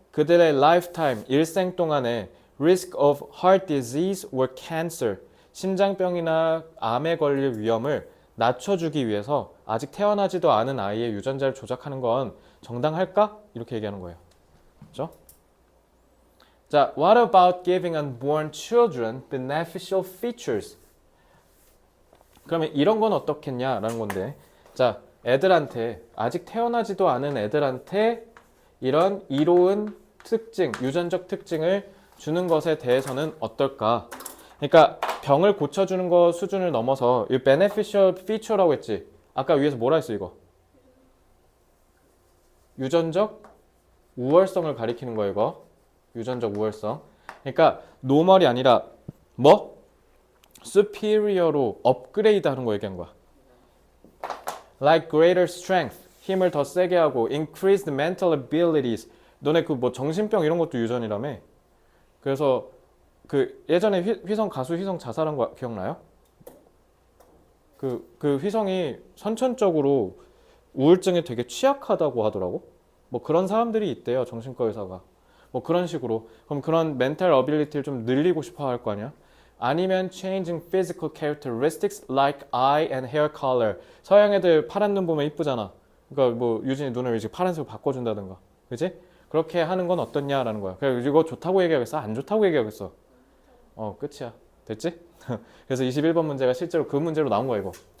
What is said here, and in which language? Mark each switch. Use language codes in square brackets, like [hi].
[ko] 그들의 lifetime, 일생 동안에 [en] risk of heart disease or cancer, [ko] 심장병이나 암에 걸릴 위험을 낮춰주기 위해서 아직 태어나지도 않은 아이의 유전자를 조작하는 건 정당할까? 이렇게 얘기하는 거예요. 그렇죠? [en] 자, what about giving unborn children beneficial features? [ko] 그러면 이런 건 어떻겠냐라는 건데, 자, 애들한테, 아직 태어나지도 않은 애들한테 이런 이로운 특징, 유전적 특징을 주는 것에 대해서는 어떨까? 그러니까 병을 고쳐주는 거 수준을 넘어서 이 [en] beneficial feature [ko] 라고 했지. 아까 위에서 뭐라 했어 이거? 유전적 우월성을 가리키는 거 이거. 유전적 우월성. 그러니까 노멀이 아니라 뭐? superior로 업그레이드 하는 거 얘기한 거야. [en] Like greater strength, [ko] 힘을 더 세게 하고 [en] increased mental abilities. [ko] 너네 그 뭐 정신병 이런 것도 유전이라며. 그래서 그 예전에 휘성 가수 휘성 자살한 거 기억나요? 그 휘성이 선천적으로 우울증에 되게 취약하다고 하더라고. 뭐 그런 사람들이 있대요, 정신과 의사가. 뭐 그런 식으로. 그럼 그런 멘탈 어빌리티를 좀 늘리고 싶어 할 거 아니야? 아니면 [en] changing physical characteristics like eye and hair color. [ko] 서양 애들 파란 눈 보면 이쁘잖아. 그러니까 뭐 유진이 눈을 이제 파란색으로 바꿔준다든가. 그지? 그렇게 하는 건 어떻냐라는 거야. 그래 이거 좋다고 얘기하겠어? 안 좋다고 얘기하겠어? 끝이야. 됐지? 그래서 21번 문제가 실제로 그 문제로 나온 거야, 이거.